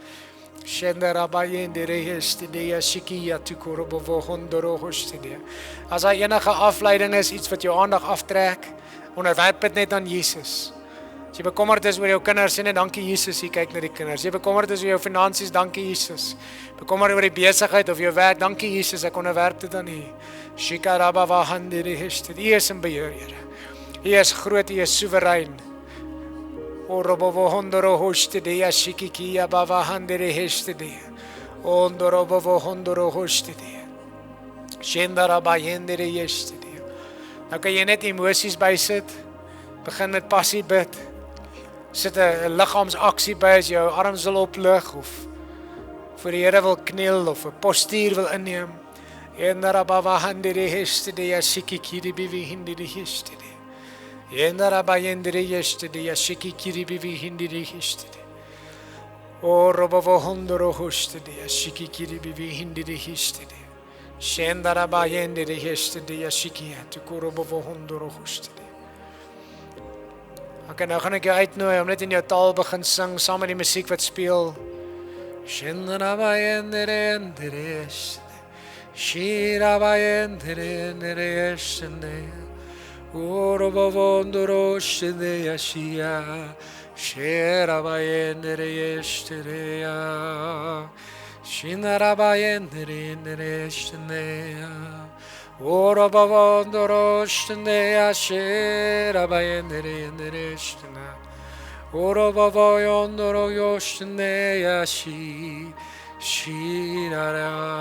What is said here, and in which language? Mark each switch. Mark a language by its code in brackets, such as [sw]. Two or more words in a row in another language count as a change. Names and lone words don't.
[af] As daar enige afleiding is, iets wat jou aandag aftrek, onderwerp dit net aan Jesus. As jy bekommerd is oor jou kinders, sê net dankie Jesus, jy kyk na die kinders. As jy bekommerd is oor jou finansies, dankie Jesus. Bekommerd oor die besigheid of jou werk, dankie Jesus, ek onderwerp dit aan U. U is in beheer, Here. U is groot, U is soewerein. Orobovohondoro hostede ashikikia bavahandere hestede. Ondorobovohondoro hostede. Shendarabayendere hestede. Nou kan jy net emosies bysit. Begin met passie bid. Sit 'n liggaamsaksie by as jou arms wil oplig of voor die Here wil kniel of 'n postuur wil inneem. Endarabavahandere hestede ashikikiri bivihindere hestede. Endarabayendere hestede ashikikiri bivihindere hestede. O robovo hondoro hostede, shiki kiri bibi hindi de histede. Shendara bayende de hestede, shiki tu robovo hondoro hostede. Okay, nou gaan ek jou uitnooi om net in jou taal begin sing saam met die musiek wat speel. Shendara bayende de Shira bayende de shende. O robovo hondoro shede yashia. Sherabayendere yeshtere Shinarabayendere nereshne Orabavandoro shne Sherabayendere nereshne Orabavayondoro yoshne yashi Shirara